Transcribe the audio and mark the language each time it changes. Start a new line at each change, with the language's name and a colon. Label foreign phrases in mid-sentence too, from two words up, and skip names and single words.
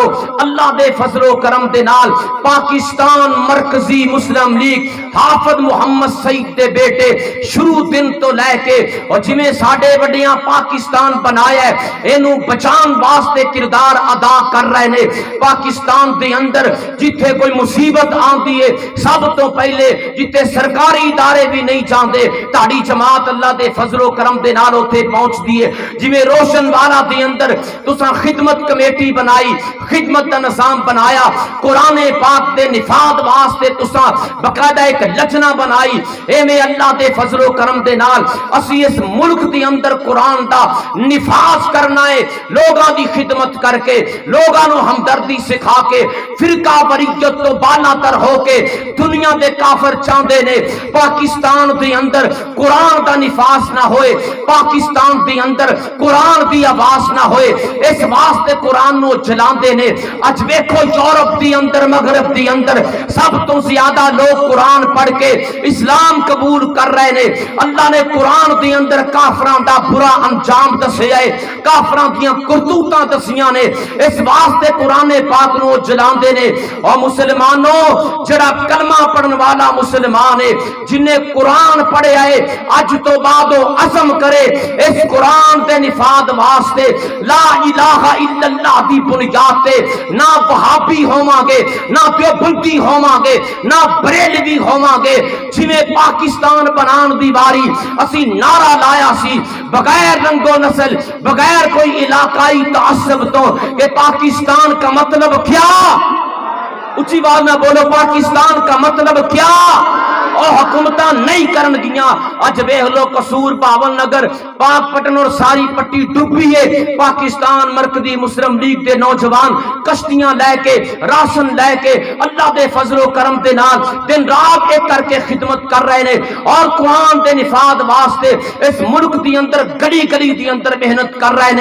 Punjabi: اللہ دے فضلو کرم دے نال پاکستان مرکزی مسلم لیگ حافظ محمد سعید دے بیٹے شروع دن تو لیکے اور جویں ساڈے وڈیاں پاکستان بنایا ہے، اینو بچان واسطے کردار ادا کر رہے نے. پاکستان دے اندر جتھے کوئی مصیبت آتی ہے، سب تو پہلے جتھے سرکاری ادارے بھی نہیں چاہتے، تاڑی جماعت اللہ دے فضلو کرم دے نال اتھے پہنچدی ہے. جویں روشن والا دے اندر تساں خدمت کمیٹی بنائی، خدمت دا نظام بنایا، قرآن پاک دے نفاذ واسطے تساں باقاعدہ ایک لجنہ بنائی، ایویں اللہ دے فضل و کرم دے نال اسی اس ملک دے اندر قرآن دا نفاذ کرنا ہے، لوگاں دی خدمت کر کے، لوگاں نو ہمدردی سکھا کے، فرقہ واریت تو بالا تر ہو کے دنیا دے کافر چاہندے نے پاکستان دے اندر قرآن دا نفاذ نہ ہوئے، پاکستان دے اندر قرآن دی آواز نہ ہوئے، اس واسطے قرآن نو جلاندے نے۔ اج ویکھو یورپ دی اندر، مغرب دی اندر سب تو زیادہ لوگ قرآن پڑھ کے اسلام قبول کر رہے نے۔ اللہ نے قرآن دی اندر کافراں دا برا انجام دسیا ہے، کافراں دیاں کرتوتاں دسیاں نے، اس واسطے قرآن پاک نو جلاندے نے۔ اور مسلمانوں جڑا کلمہ پڑھن والا مسلمان ہے، جن نے قرآن پڑھیا ہے، اج تو بعد عزم کرے اس قرآن دے نفاذ واسطے
Arabic: لا الہ الا اللہ
Punjabi: دی بنیاد تے نہ وہابی ہوواں گے، نہ دیوبندی ہوواں گے، نہ بریلوی ہوواں گے۔ جویں پاکستان بنان دی واری اسی نعرہ لایا سی بغیر رنگ و نسل، بغیر کوئی علاقائی تعصب تو
Urdu: کہ پاکستان کا مطلب کیا؟ اچھی بات نہ بولو، پاکستان کا مطلب کیا؟
Punjabi: اور حکومتاں نہیں کرن گیاں۔ اج ویکھ لو قصور، باول نگر، پاک پٹن اور ساری پٹی ڈوبی ہے۔ پاکستان مرکزی مسلم لیگ دے نوجوان کشتیاں لے کے، راشن لے کے اللہ دے فضل و کرم دے نال دن رات ایک کر کے خدمت کر رہے نے، اور قرآن دے نفاذ واسطے اس ملک دی اندر گلی گلی دی اندر محنت کر رہے نے۔